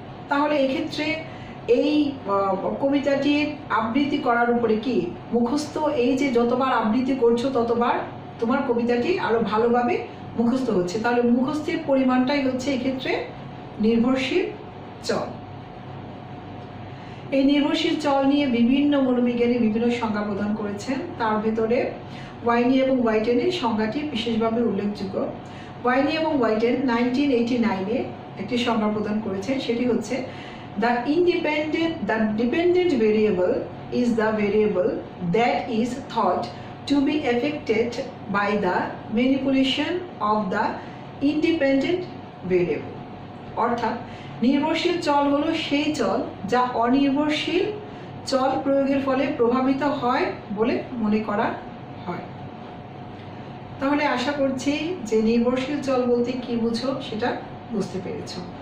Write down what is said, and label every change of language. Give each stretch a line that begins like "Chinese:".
Bangla: তাহলে এক্ষেত্রে এই কবিতাটির আবৃত্তি করার উপরে কি মুখস্থ, এই যে যতবার আবৃত্তি করছো ততবার তোমার কবিতাটি আরো ভালোভাবে মুখস্থ হচ্ছে। তাহলে মুখস্থের পরিমাণটাই হচ্ছে এক্ষেত্রে নির্ভরশীল চল। এই নির্ভরশীল চল নিয়ে বিভিন্ন মনোবিজ্ঞানী বিভিন্ন সংজ্ঞা প্রদান করেছেন। তার ভেতরে ওয়াইনি এবং হোয়াইটেনের সংজ্ঞাটি বিশেষভাবে উল্লেখযোগ্য। ওয়াইনি এবং হোয়াইটেন 1989-এ একটি সংজ্ঞা প্রদান করেছেন, সেটি হচ্ছে
English: the dependent variable is the variable that is thought to be affected by the manipulation of the independent variable।
Bangla: অর্থাৎ নির্ভরশীল চল হলো সেই চল যা অনির্ভরশীল চল প্রয়োগের ফলে প্রভাবিত হয় বলে মনে করা হয়। তাহলে আশা করছি যে নির্ভরশীল চল বলতে কি বুঝো সেটা বুঝতে পেরেছো।